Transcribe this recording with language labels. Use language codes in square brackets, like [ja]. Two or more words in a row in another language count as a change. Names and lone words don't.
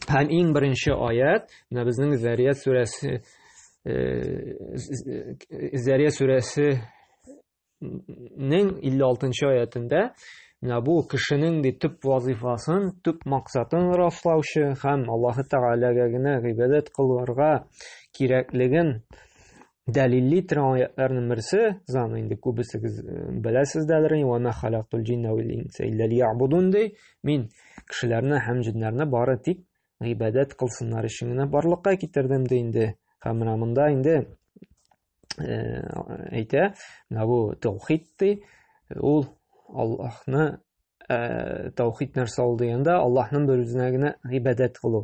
[tt] Һәм иң беренче аят менә безнең Зария сүрәсенең 56-нчы аятында менә бу кешенең төп вазифасын, төп максатын раслаучы һәм Аллаһы Тәгаләгә генә гыйбадәт кылырга кирәклеген дәлилли торган аятларның берсе, заны инде күбесегез беләсездер, [ar] "وما خلقت الجن والإنس إلا ليعبدون" ди. [tt] Мин кешеләрне һәм җиннәрне бары тик гыйбадәт кылсыннар өчен генә барлыкка китердем ди инде. Һәм менә монда инде әйтә, менә бу таухид ди. Ул Аллаһны таухид нәрсә ул дигәндә, Аллаһның бер үзенә генә гыйбадәт кылу.